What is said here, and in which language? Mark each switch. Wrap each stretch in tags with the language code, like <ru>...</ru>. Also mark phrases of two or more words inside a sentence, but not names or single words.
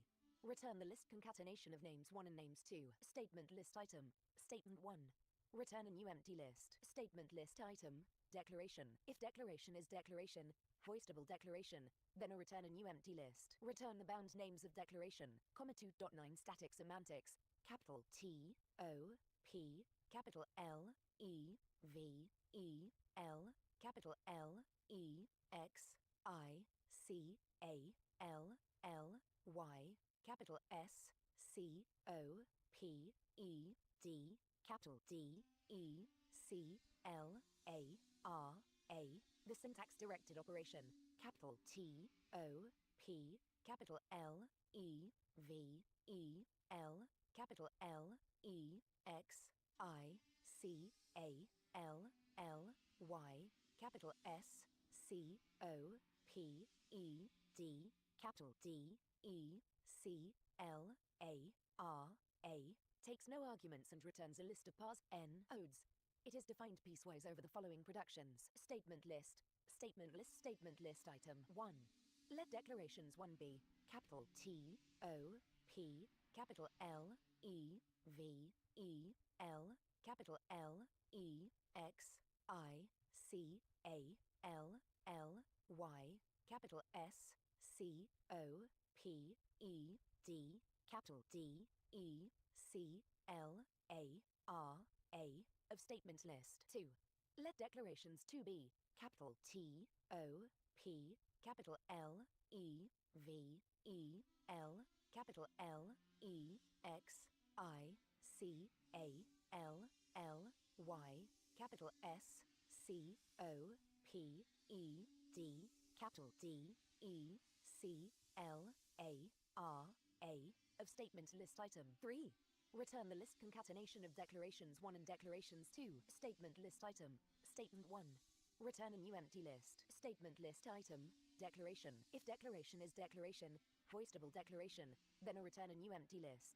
<en>Return the list concatenation of names 1 and names 2. Statement list item. Statement 1. Return a new empty list. Statement list item. Declaration. If declaration is declaration, hoistable declaration, then return a new empty list. Return the bound names of declaration. 2.9 Static semantics. Capital T, O, P, capital L, E, V, E, L, capital L, E, X, I, C, A, L, L, Y, capital S, C, O, P, E, D, capital D, E, C, L, A, R, A. The syntax-directed operation. Capital T, O, P, capital L, E, V, E, L, capital L, E, X, I, C, A, L, L, Y, capital S, C, O, P, E, D, capital D, E, C, L, A, R, A. Takes no arguments and returns a list of parse n odes. It is defined piecewise over the following productions. Statement list. Statement list. Statement list item 1. Let declarations 1 be capital T, O, P, capital L, E, V, E, L, capital L, E, X, I, C, A, L, L, Y, capital S, C, O, P, E, D, capital D, E, C, L, A, R, A, of statements list. 2. Let declarations to be capital T, O, P, capital L, E, V, E, L, capital L, E, X, I, C, A, L, L, Y, capital S, C, O, P, E, D, capital D, E, C, L, A, R, A, of statements list item. 3. Return the list concatenation of declarations 1 and declarations 2. Statement list item. Statement 1. Return a new empty list. Statement list item. Declaration. If declaration is declaration, hoistable declaration, then return a new empty list.</en>